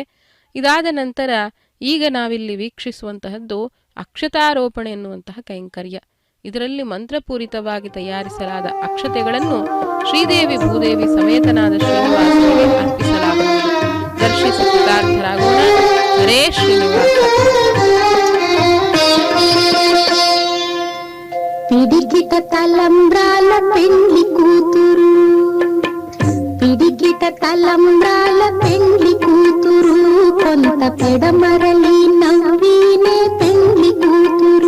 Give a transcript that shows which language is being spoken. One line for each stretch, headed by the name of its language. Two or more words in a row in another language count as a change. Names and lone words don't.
Kannada: ಇದಾದ ನಂತರ ಈಗ ನಾವಿಲ್ಲಿ ವೀಕ್ಷಿಸುವಂತಹದ್ದು ಅಕ್ಷತಾರೋಪಣೆ ಎನ್ನುವಂತಹ ಕೈಂಕರ್ಯ. ಇದರಲ್ಲಿ ಮಂತ್ರಪೂರಿತವಾಗಿ ತಯಾರಿಸಲಾದ ಅಕ್ಷತೆಗಳನ್ನು ಶ್ರೀದೇವಿ ಭೂದೇವಿ ಸಮೇತನಾದ ಶ್ರೀನಿವಾಸನಿಗೆ ಅರ್ಪಿಸಲಾಗುವುದು. ದರ್ಶಿಸಿ ಕೃತಾರ್ಥರಾಗೋಣ. ಹರೇ ಶ್ರೀನಿವಾಸ.
Telugu: పిడికిట తలంబ్రాల పెండ్లి కూతురు, పిడికిట తలంబ్రాల పెండ్లి కూతురు, కొంత పెడమరలి నవ్వినే పెండ్లి కూతురు.